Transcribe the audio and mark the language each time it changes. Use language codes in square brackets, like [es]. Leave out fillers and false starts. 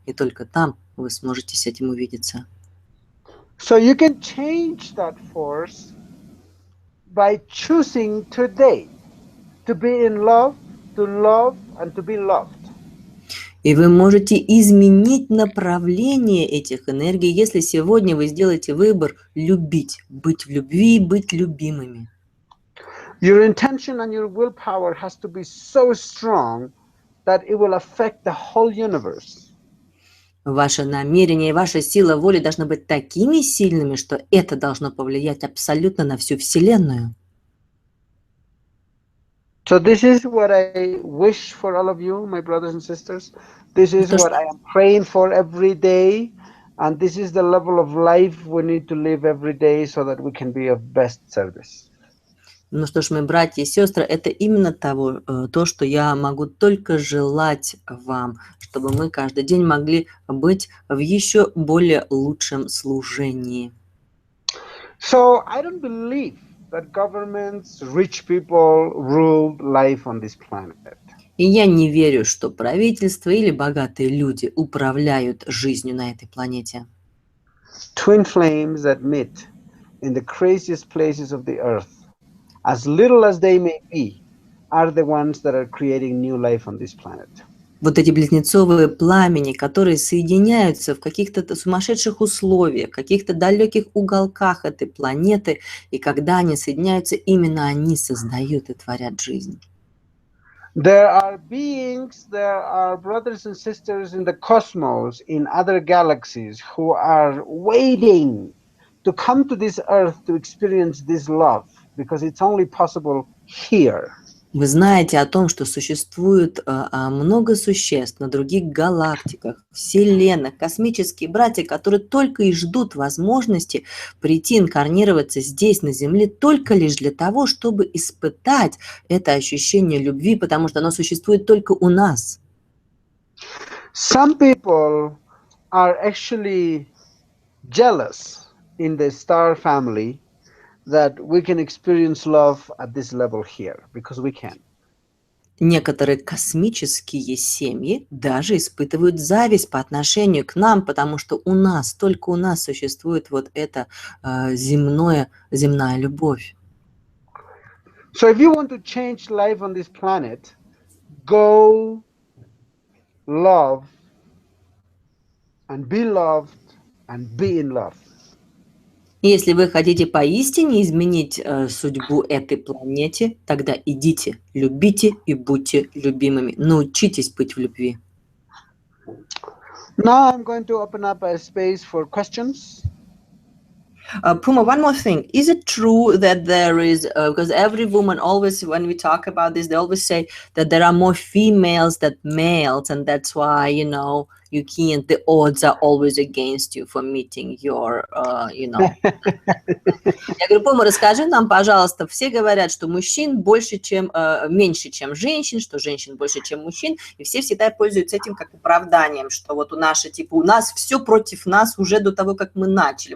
[ru] И только там вы сможете с этим увидеться. [en] So you can change that force by choosing today to be in love, and to be loved. [ru] И вы можете изменить направление этих энергий, если сегодня вы сделаете выбор любить, быть в любви, быть любимыми. [en] Your intention and your willpower has to be so strong that it will affect the whole universe. [ru] Ваше намерение и ваша сила воли должны быть такими сильными, что это должно повлиять абсолютно на всю Вселенную. [en] So this is what I wish for all of you, my brothers and sisters. This is [ru] То, [en] what [ru] что [en] I am praying for every day. And this is the level of life we need to live every day so that we can be of best service. [ru] Ну что ж, мои братья и сестры, это именно то, что я могу только желать вам, чтобы мы каждый день могли быть в еще более лучшем служении. [en] So I don't believe that governments, rich people rule life on this planet. [ru] И я не верю, что правительство или богатые люди управляют жизнью на этой планете. [en] Twin flames that meet in the craziest places of the earth, as little as they may be, are the ones that are creating new life on this planet. [ru] Вот эти близнецовые пламени, которые соединяются в каких-то сумасшедших условиях, в каких-то далеких уголках этой планеты, и когда они соединяются, именно они создают и творят жизнь. [en] There are beings, there are brothers and sisters in the cosmos, in other galaxies, who are waiting to come to this earth to experience this love, because it's only possible here. [ru] Вы знаете о том, что существует много существ на других галактиках, вселенных, космические братья, которые только и ждут возможности прийти инкарнироваться здесь, на Земле, только лишь для того, чтобы испытать это ощущение любви, потому что оно существует только у нас. [en] Some people are actually jealous in the star family that we can experience love at this level here, because we can. [ru] Некоторые космические семьи даже испытывают зависть по отношению к нам, потому что только у нас существует вот эта земная любовь. [en] So if you want to change life on this planet, go love and be loved and be in love. [ru] Если вы хотите поистине изменить судьбу этой планете, тогда идите, любите и будьте любимыми. Научитесь быть в любви. [en] Now I'm going to open up a space for questions. Puma, one more thing. Is it true that there is, because every woman always, when we talk about this, they always say that there are more females than males, and that's why, you can't, the odds are always against you for meeting your, [ru] Я говорю, Пума, расскажи нам, пожалуйста, все говорят, что мужчин меньше, чем женщин, что женщин больше, чем мужчин, и все всегда пользуются этим как оправданием, что вот у нас все против нас уже до того, как мы начали.